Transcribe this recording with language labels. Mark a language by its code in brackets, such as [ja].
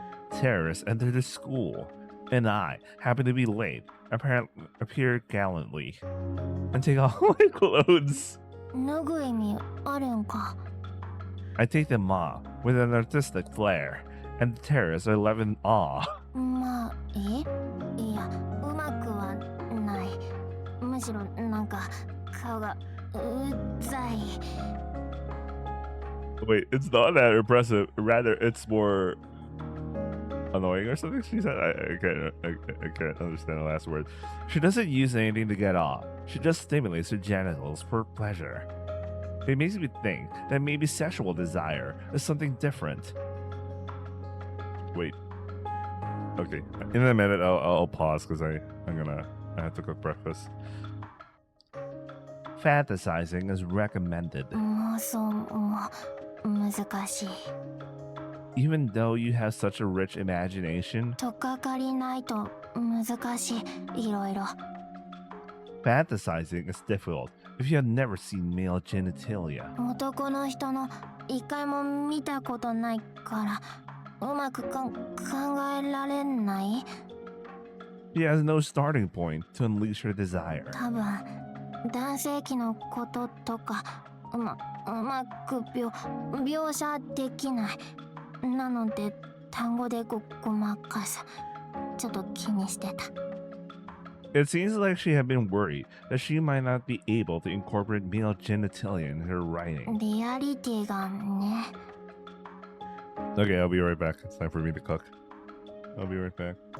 [en] Terrorists enter the school, and I happen to be late, appear gallantly, and take off my clothes. [ja] 脱ぐ意味あるんか [en] I take them off with an artistic flair, and the terrorists are left in awe. [ja] まあいやうまくはないむしろなんか顔がうざい [en] Wait, it's not that impressive. Rather, it's more annoying or something. She said, I can't understand the last word. She doesn't use anything to get off. She just stimulates her genitals for pleasure. It makes me think that maybe sexual desire is something different. Wait. Okay, in a minute I'll pause because I have to cook breakfast. Fantasizing is recommended. [ja] 妄想も難しい [en] Even though you have such a rich imagination, [ja] とっかかりないと難しいいろいろ [en] fantasizing is difficult if you have never seen male genitalia. [ja] 男の人の一回も見たことないからうまく考えられない [en] She has no starting point to unleash her desire. [ja] 多分男性器のこととかうまく描写できないなので単語でごまかすちょっと気にしてた [en] It seems like she had been worried that she might not be able to incorporate male genitalia in her writing. [ja] リアリティがね [en] Okay, I'll be right back. It's time for me to cook. I'll be right back.